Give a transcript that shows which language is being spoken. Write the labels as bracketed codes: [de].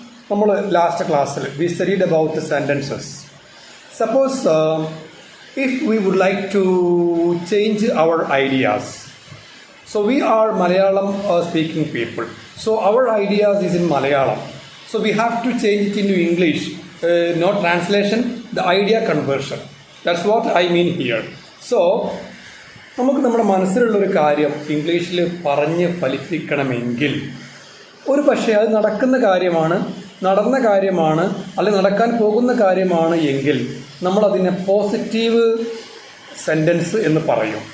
[ml] നമ്മൾ ലാസ്റ്റ് ക്ലാസ്സിൽ [en] We studied about sentences. Suppose if we would like to change our ideas. So we are Malayalam speaking people. So our ideas is in Malayalam. So we have to change it into English. Not translation, the idea conversion. That's what I mean here. [ml] So നമുക്ക് നമ്മുടെ മനസ്സിലുള്ളൊരു കാര്യം ഇംഗ്ലീഷിൽ പറഞ്ഞ് ഫലിപ്പിക്കണമെങ്കിൽ ഒരു പക്ഷേ അത് നടക്കുന്ന കാര്യമാണ്, നടന്ന കാര്യമാണ്, അല്ലെങ്കിൽ നടക്കാൻ പോകുന്ന കാര്യമാണ് എങ്കിൽ നമ്മളതിനെ പോസിറ്റീവ് സെൻറ്റൻസ് എന്ന് പറയും.